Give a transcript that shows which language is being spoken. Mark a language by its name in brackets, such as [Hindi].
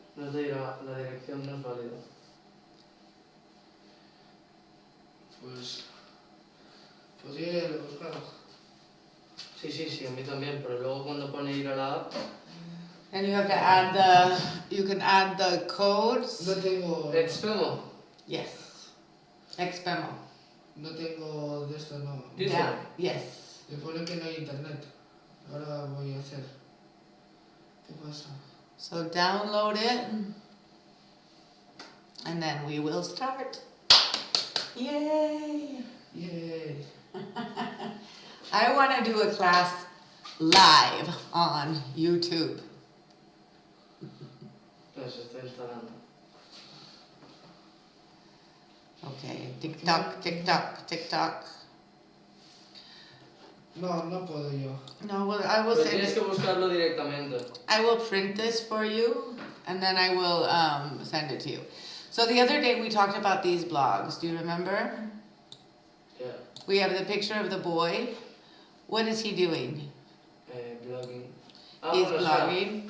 [Spanish] No te dirá, la dirección no es válida. Pues podría haberlo buscado. Sí, a mí también, pero luego cuando pone ir a la app, [English] And you have to add you can add the codes. [Spanish] No tengo. Expemo. [English] Yes. Expemo. [Spanish] No tengo de esto, no. Dice. [English] Yeah. Yes. [Spanish] Le pone que no hay internet. Ahora voy a hacer. ¿Qué pasa? [English] So download it. And then we will start. Yay! Yay. I want to do a class live on YouTube. [Spanish] Pues se está instalando. [English] Okay, TikTok, TikTok, TikTok. [Spanish] No puedo yo. [English] No, well, I will [Spanish] Pero [English] send [Spanish] tienes que buscarlo directamente. [English] I will print this for you, and then I will send it to you. So the other day we talked about these blogs. Do you remember? Yeah. We have the picture of the boy. What is he doing? Blogging. He's [Spanish] bueno, [English] blogging.